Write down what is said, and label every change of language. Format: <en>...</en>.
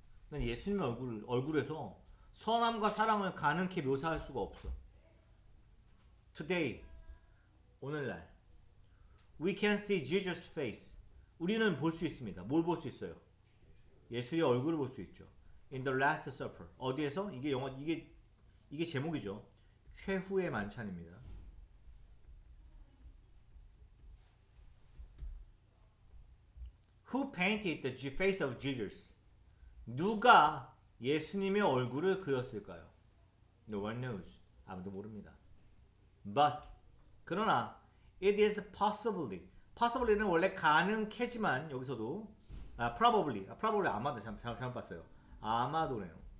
<ko>난 예수님의 얼굴에서 선함과 사랑을 가능하게 묘사할 수가 없어.</ko> <en>Today, 오늘날, we can see Jesus' face.</en> <ko>우리는 볼 수 있습니다. 뭘 볼 수 있어요? 예수의 얼굴을 볼 수 있죠.</ko> <en>In the Last Supper.</en> <ko>어디에서? 이게 제목이죠. 최후의 만찬입니다.</ko> <en>Who painted the face of Jesus?</en> <ko>누가 예수님의 얼굴을 그렸을까요?</ko> <en>No one knows.</en> <ko>아무도 모릅니다. But, 그러나</ko> <en>it is possibly</en> <ko>는 원래 가능케지만 여기서도 probably 아마도 잘못 봤어요. 아마도네요.</ko>